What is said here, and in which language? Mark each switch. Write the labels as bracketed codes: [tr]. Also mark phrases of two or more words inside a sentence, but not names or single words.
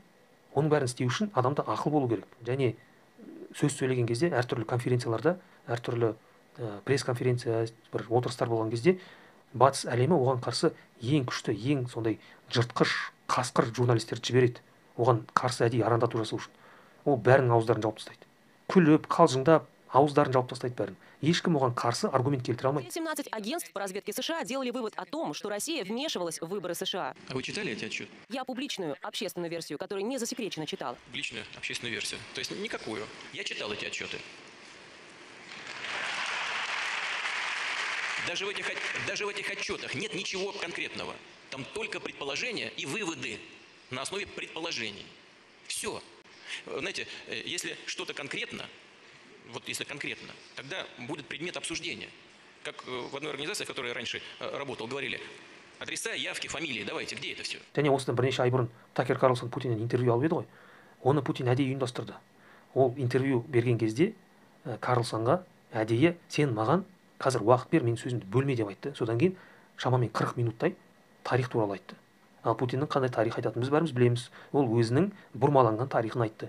[kk] Оның бәрін істеу үшін адамда ақыл болу керек. Және сөз сөйлеген кезде әртүрлі конференцияларда, әртүрлі пресс-конференция, бір отырыстар болған кезде батыс әлемі оған қарсы ең күшті, ең сондай жыртқыш, қасқыр журналистерді жібереді. Оған қарсы әдейі арандату жасау үшін. Ол бәрінің ауыздарын жауып тастайды. Күліп, қалжыңдап, ауыздарын жауып тастайды бәрін. Ешкім оған қарсы аргумент келтіре алмайды. [ru] 17 агентств по разведке США делали вывод о том, что Россия вмешивалась в выборы США. А вы читали эти отчеты? Я публичную общественную версию, которая не засекречена, читала. Публичную общественную версию? То есть никакую? Я читал эти отчеты. Даже в этих отчетах нет ничего конкретного. Там только предположения и выводы на основе предположений. Все. Знаете, если что-то конкретно, если конкретно, тогда будет предмет обсуждения. Как в одной организации, в которой я раньше работал, говорили, адреса, явки, фамилии, давайте, где это все? [kk] Және осыдан бірнеше ай бұрын Такер Карлсон Путиннен интервью алып еді ғой. Оны Путин әдейі ұйымдастырды. Ол интервью берген кезде Карлсонға әдейі сен маған қазір уақыт бер, менің сөзімді бөлме деп айтты. Содан кейін шамамен 40 минуттай тарих туралы айтты. Ал Путиннің қандай тарих айтатынын біз бәріміз білеміз. Ол өзінің бұрмаланған тарихын айтты.